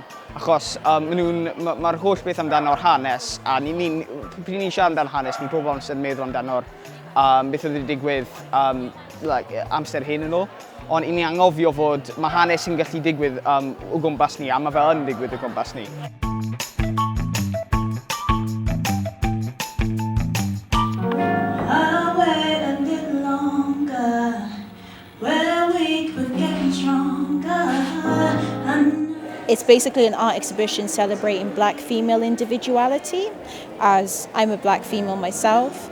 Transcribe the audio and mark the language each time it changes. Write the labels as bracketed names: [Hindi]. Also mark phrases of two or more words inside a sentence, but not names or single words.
[Welsh] Achos mae'r holl beth amdano'r hanes, a pryd ni'n siarad amdano'r hanes, ni'n pobl sy'n meddwl amdano'r beth oedd wedi digwydd amser hyn yn ôl. Ond i ni angofio fod mae hanes yn gallu digwydd o gwmpas ni, a mae fel yn digwydd o gwmpas ni. [English] It's basically an art exhibition celebrating black female individuality, as I'm a black female myself.